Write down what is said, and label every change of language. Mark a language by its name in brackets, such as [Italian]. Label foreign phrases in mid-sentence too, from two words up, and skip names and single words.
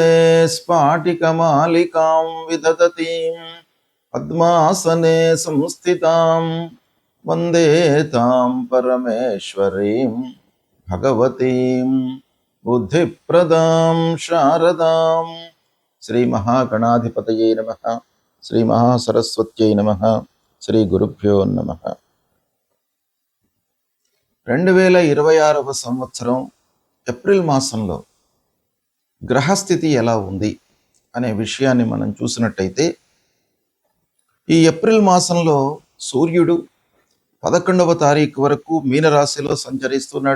[Sanskrit] स्फाटिकमालिकां विदधतीं पद्मासने संस्थितां वन्दे तां परमेश्वरीं भगवतीं बुद्धिप्रदां शारदां श्री महागणाधिपतये नमः श्री महासरस्वत्यै नमः శ్రీ గురుభ్యో నమః [Telugu] 2026వ సంవత్సరం ఏప్రిల్ మాసంలో గ్రహస్థితి ఎలా ఉంది అనే విషయాన్ని మనం చూసినట్టయితే ఈ ఏప్రిల్ మాసంలో సూర్యుడు 11వ తారీఖు వరకు మీనరాశిలో సంచరిస్తున్నాడు.